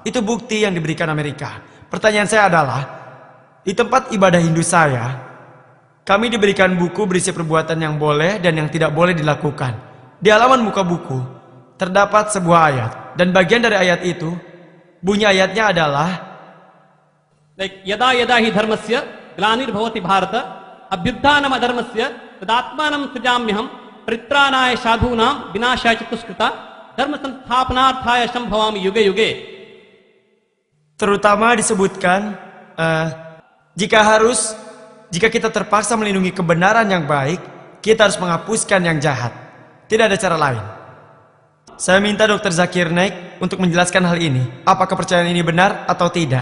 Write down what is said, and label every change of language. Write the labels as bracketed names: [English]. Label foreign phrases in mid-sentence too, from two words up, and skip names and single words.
[Indonesian] Itu bukti yang diberikan Amerika. Pertanyaan saya adalah, di tempat ibadah Hindu saya, kami diberikan buku berisi perbuatan yang boleh dan yang tidak boleh dilakukan. Di halaman muka buku terdapat sebuah ayat, dan bagian dari ayat itu, bunyi ayatnya adalah [Sanskrit] yada yada hi dharmasya glanir bhavati bharata abhyutthanam adharmasya tadatmanam sujamyaham pritranaya sadhunam vinashaya chatuskrita dharma sansthapanarthaya sambhavami yuge yuge. [Indonesian] Terutama disebutkan jika kita terpaksa melindungi kebenaran yang baik, kita harus menghapuskan yang jahat. Tidak ada cara lain. Saya minta Dr. Zakir Naik untuk menjelaskan hal ini. Apakah kepercayaan ini benar atau tidak?